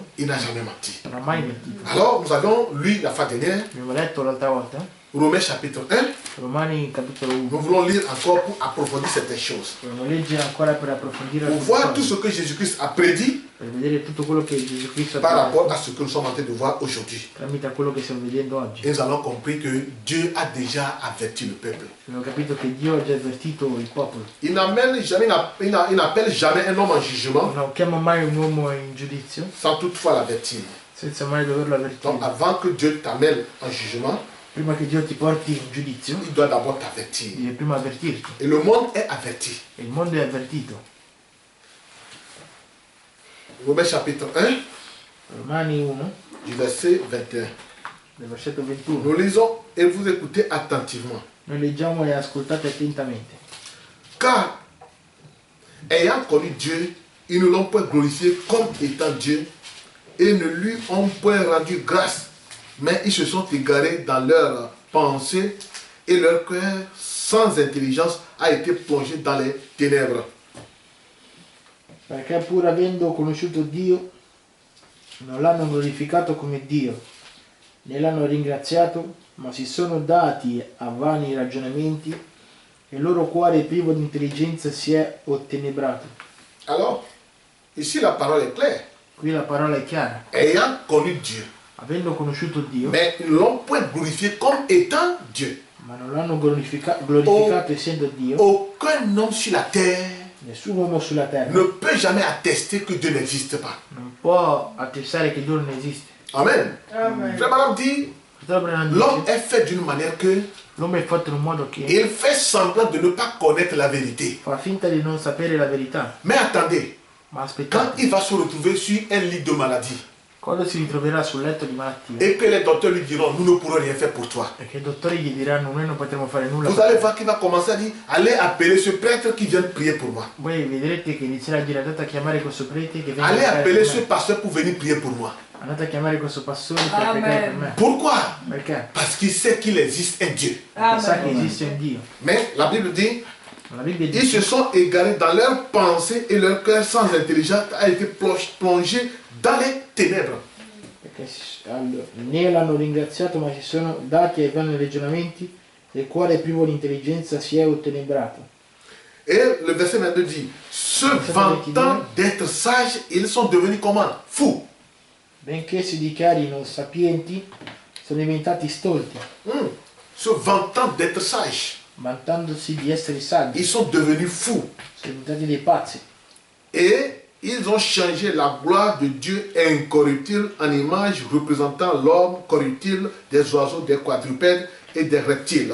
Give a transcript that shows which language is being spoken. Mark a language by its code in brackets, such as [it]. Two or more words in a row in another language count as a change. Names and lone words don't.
[fr] Il n'a jamais menti. [it] Non ha mai mentito. [fr] Alors, nous avons lu la fois dernière, [it] Abbiamo letto l'altra volta, [fr] Romains chapitre 1. [it] Romani capitolo 1. [fr] Nous voulons lire encore pour approfondir certaines choses. [it] Dobbiamo leggere ancora per approfondire [fr] Pour [it] alcune [fr] voir tout [it] cose, [fr] ce que Jésus-Christ a prédit [it] per vedere tutto quello che Gesù Cristo ha [fr] par [it] fatto [fr] rapport à ce que nous sommes en train de voir aujourd'hui. [it] tramite a quello che stiamo vedendo oggi. [fr] Et nous avons compris que Dieu a déjà averti le peuple. [it] Abbiamo capito che Dio ha già avvertito il popolo. [fr] Il n'amène jamais, il n'appelle jamais un homme en jugement [it] Non chiama mai un uomo in giudizio [fr] sans toutefois l'avertir. [it] senza mai doverlo [fr] Donc [it] avvertire. [fr] avant que Dieu t'amène en jugement, [it] Prima che Dio ti porti in giudizio, [fr] il doit d'abord t'avertir. [it] deve prima avvertirti. [fr] Et le monde est averti. [it] E il mondo è avvertito. [fr] Romains chapitre 1, [it] Romani 1, [fr] du verset 21. [it] del versetto 21. [fr] Nous lisons et vous écoutez attentivement. [it] Noi leggiamo e ascoltate attentamente. [fr] Car, ayant connu Dieu, ils ne l'ont point glorifié comme étant Dieu et ne lui ont point rendu grâce, mais ils se sont égarés dans leurs pensées et leur cœur sans intelligence a été plongé dans les ténèbres. [it] Perché pur avendo conosciuto Dio, non l'hanno glorificato come Dio, né l'hanno ringraziato, ma si sono dati a vani ragionamenti e il loro cuore privo di intelligenza si è ottenebrato. [fr] Alors, ici la parole est claire. [it] Qui la parola è chiara. [fr] Ayant connu Dieu, [it] Avendo conosciuto Dio, [fr] mais ils ne l'ont point glorifié comme étant Dieu. [it] ma non l'hanno glorificato essendo Dio, [fr] Aucun homme sur la terre [it] Nessun uomo sulla terra [fr] ne peut jamais attester que Dieu n'existe pas. [it] non può attestare che Dio non esiste. [fr] Amen. [it] Amen. [fr] Frère Madame dit, [it] Fratello Branham [fr] l'homme [it] dice, [fr] est fait d'une manière que [it] l'uomo è fatto in un modo che [fr] il fait semblant de ne pas connaître la vérité. [it] fa finta di non sapere la verità. [fr] Mais attendez, [it] Ma [fr] quand [it] aspettate, [fr] il va se retrouver sur un lit de maladie [it] quando si ritroverà sul letto di malattia [fr] et que les docteurs lui diront, nous ne pourrons rien faire pour toi. [it] e che i dottori gli diranno noi non potremo fare nulla, [fr] Vous allez voir qu'il va commencer à dire, allez appeler ce prêtre qui vient prier pour moi. [it] voi vedrete che inizierà a dire andate a chiamare questo prete che viene a [fr] Allez [it] pregare [fr] appeler [it] per [fr] ce [it] me. [fr] pasteur pour venir prier pour moi. [it] Andate a chiamare questo pastore per Amen. pregare per me. [fr] Pourquoi? [it] Perché? [fr] Parce qu'il sait qu'il existe un Dieu. [it] Perché sa che Amen. esiste un Dio. [fr] Mais la Bible dit, [it] La Bibbia [fr] ils [it] dice [fr] se sont égarés dans leurs pensées et leur cœur sans intelligence a été plongé dans les ténèbres. [it] perché né l'hanno ringraziato ma si sono dati ai vani ragionamenti e il cuore privo di intelligenza si è ottenebrato. [fr] Et le verset 22 dit, se vantant d'être sages, ils sont devenus comment? Fous. [it] Benché si dichiarino sapienti, sono diventati stolti, [fr] Se vantant d'être sages, [it] vantandosi di essere saggi, [fr] ils sont devenus fous. [it] sono diventati dei pazzi. [fr] Et ils ont changé la gloire de Dieu incorruptible en image représentant l'homme corruptible, des oiseaux, des quadrupèdes et des reptiles.